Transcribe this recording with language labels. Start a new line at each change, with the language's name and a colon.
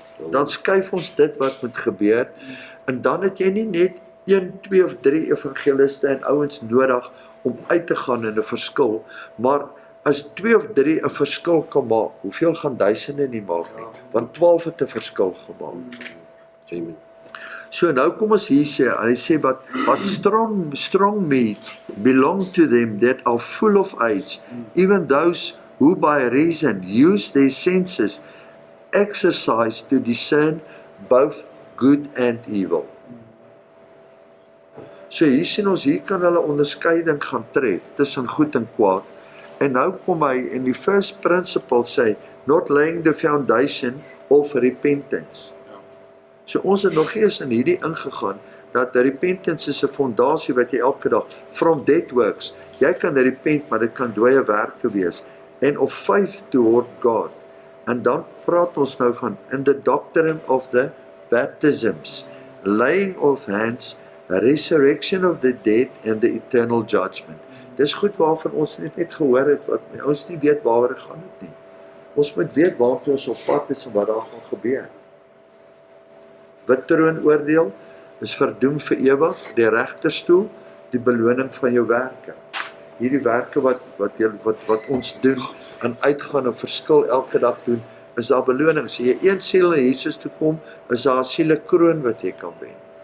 Afrikaans: Dan skuif ons dit wat moet gebeur, en dan het jy nie net 1, 2 of 3 evangeliste en ouens nodig om uit te gaan in 'n verskil, maar as 2 of 3 'n verskil kan maak, hoeveel gaan duisende nie maak nie? Want 12 het 'n verskil gemaak. Amen. So nou kom ons hier sê, hy sê,
English: but strong meat belong to them that are full of age, even those who by reason use their senses, exercise to discern both good and evil.
Afrikaans: So hier sien ons, hier kan hulle onderskeiding gaan tref tussen goed en kwaad. En nou kom hy in die first principle sê,
English: not laying the foundation of repentance.
Afrikaans: So ons het nog eens in hierdie ingegaan, dat repentance is 'n fondasie wat jy elke dag,
English: from dead works,
Afrikaans: jy kan repent, maar dit kan dooie werke wees,
English: and of faith toward God.
Afrikaans: En dan praat ons nou van,
English: in the doctrine of the baptisms, laying of hands, resurrection of the dead, and the eternal judgment.
Afrikaans: Dis goed waarvan ons net gehoor het, wat ons nie weet waaroor dit gaan het nie. Ons moet weet waartoe ons op pad is en wat daar gaan gebeur. Wit troonoordeel is verdoem vir ewig, die regterstoel, die beloning van jou werke. Hierdie werke wat ons doen, en uitgaan en verskil elke dag doen, is daar beloning. As jy een siel na Jesus toe kom, is daar 'n sielekroon wat jy kan wen.